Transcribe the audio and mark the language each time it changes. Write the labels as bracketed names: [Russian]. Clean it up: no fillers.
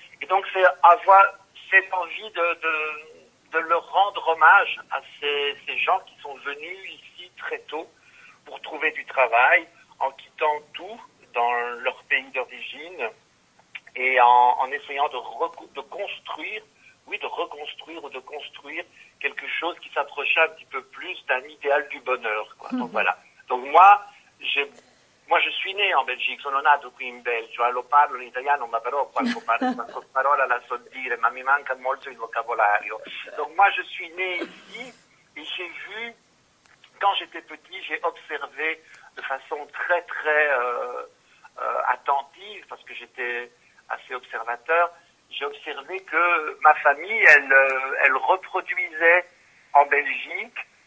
[French] Et donc, c'est avoir cette envie de leur rendre hommage à ces gens qui sont venus ici très tôt pour trouver du travail, en quittant tout dans leur pays d'origine et en essayant de construire, oui, de reconstruire ou de construire quelque chose qui s'approchait un petit peu plus d'un idéal du bonheur, quoi. Donc, voilà. Donc, moi, je suis né en Belgique, [Italian] sono nato qui in Belgio, lo parlo in italiano, ma però qualche parola la so dire, ma mi manca molto il vocabolario. [French] Donc moi, je suis né ici et j'ai vu, quand j'étais petit, j'ai observé de façon très, très attentive, parce que j'étais assez observateur, j'ai observé que ma famille, elle reproduisait en Belgique